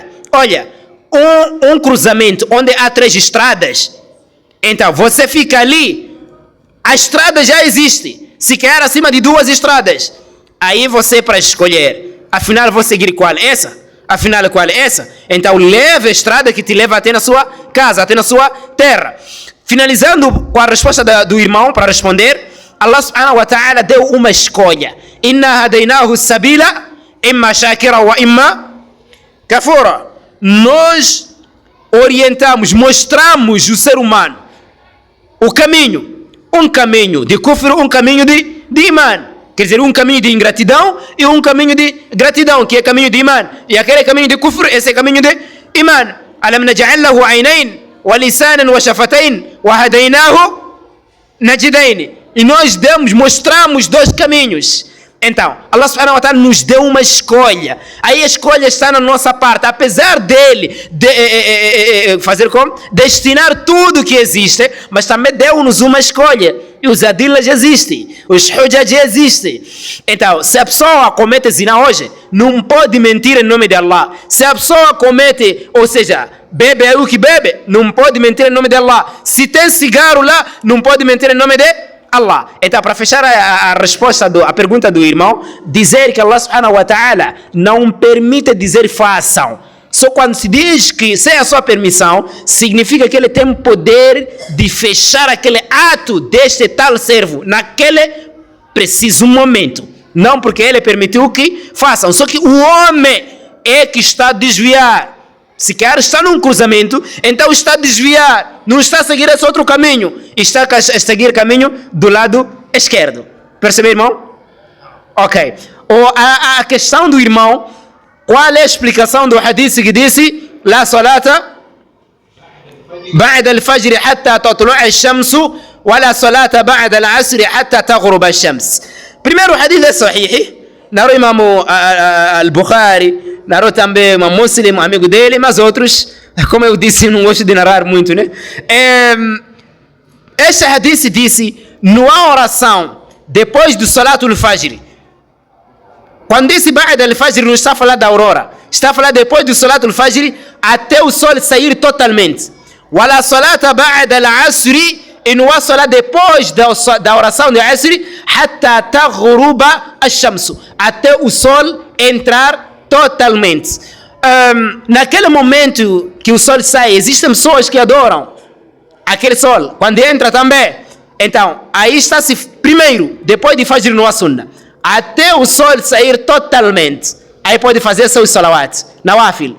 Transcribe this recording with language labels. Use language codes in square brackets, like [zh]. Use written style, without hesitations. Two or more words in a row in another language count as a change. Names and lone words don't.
[pt] Olha, um cruzamento onde há 3 estradas, então você fica ali, a estrada já existe, se quer acima de 2 estradas, aí você para escolher, afinal vou seguir qual? Essa? Afinal qual é essa? Então leve a estrada que te leva até na sua casa, até na sua terra. Finalizando com a resposta do irmão para responder, Allah [ar] سبحانه وتعالى [pt] deu uma escolha. [ar] إنا هديناه السبيل إما شاكرا وإما كفورا. [pt] Nós orientamos, mostramos o ser humano o caminho, um caminho de kufr, um caminho de iman. Quer dizer, um caminho de ingratidão e um caminho de gratidão, que é caminho de iman. E aquele caminho de kufr, esse é caminho de iman. [ar] ألم نجعل له عينين ولسانا وشفتين وهديناه النجدين. [pt] E nós mostramos dois caminhos. Então, Allah [ar] سبحانه وتعالى [pt] nos deu uma escolha. Aí a escolha está na nossa parte. Apesar dele fazer como? Destinar tudo que existe, mas também deu-nos uma escolha. E os adillas existem, os hujjaj existem. Então, se a pessoa comete zina hoje, não pode mentir em nome de Allah. Se a pessoa comete, ou seja, bebe o que bebe, não pode mentir em nome de Allah. Se tem cigarro lá, não pode mentir em nome de Allah. Então, para fechar a resposta, a pergunta do irmão, dizer que Allah [ar] سبحانه وتعالى [pt] não permite dizer façam. Só quando se diz que sem a sua permissão, significa que ele tem poder de fechar aquele ato deste tal servo naquele preciso momento. Não porque ele permitiu que façam. Só que o homem é que está a desviar. Se quer estar num cruzamento, então está a desviar. Não está a seguir esse outro caminho. Está a seguir o caminho do lado esquerdo. Percebeu, irmão? Ok. A questão do irmão, qual é a explicação do hadith que disse [ar] لا صلاة بعد الفجر حتى تطلع الشمس ولا صلاة بعد العصر حتى تغرب الشمس. [pt] Primeiro hadith é sahih. Narou Imam al-Bukhari, narou também Imam Muslim, amigo dele, mas outros, como eu disse, não gosto de narrar muito, né? Este hadith disse, não há oração depois do [ar] صلاة الفجر. [pt] Quando disse [ar] بعد الفجر, [pt] não está a falar da aurora. Está a falar depois do [ar] صلاة الفجر [pt] até o sol sair totalmente. [ar] ولا صلاة بعد العصر, [pt] e não há salat depois da oração de Asr, [ar] حتى تغرب الشمس, [pt] até o sol entrar totalmente. Naquele momento que o sol sai, existem pessoas que adoram aquele sol. Quando entra também. Então, aí está-se primeiro, depois de Fajr no Sunnah, até o sol sair totalmente, aí pode fazer seus salawat, nawafil.